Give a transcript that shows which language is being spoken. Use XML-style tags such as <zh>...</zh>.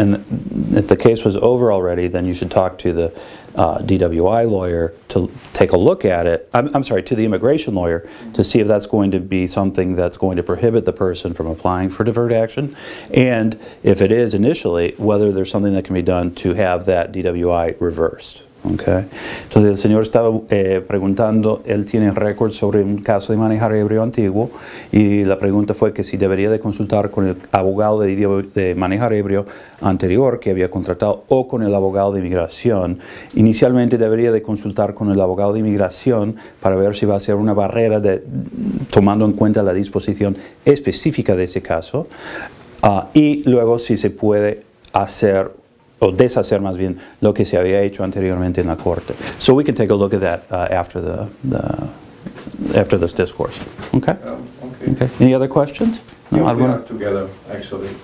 <en>And if the case was over already, then you should talk to the DWI lawyer to take a look at it. I'm sorry, to the immigration lawyer to see if that's going to be something that's going to prohibit the person from applying for deferred action. And if it is initially, whether there's something that can be done to have that DWI reversed. Okay.</en> <es>Entonces el señor estaba preguntando, él tiene récords sobre un caso de manejar ebrio antiguo y la pregunta fue que si debería de consultar con el abogado de manejar ebrio anterior que había contratado o con el abogado de inmigración. Inicialmente debería de consultar con el abogado de inmigración para ver si va a ser una barrera tomando en cuenta la disposición específica de ese caso y luego si se puede hacer o deshacer más bien lo que se había hecho anteriormente en la corte.</es> <en>So we can take a look at that after this discourse. Okay? Okay. Any other questions? No, we are together, actually.</en>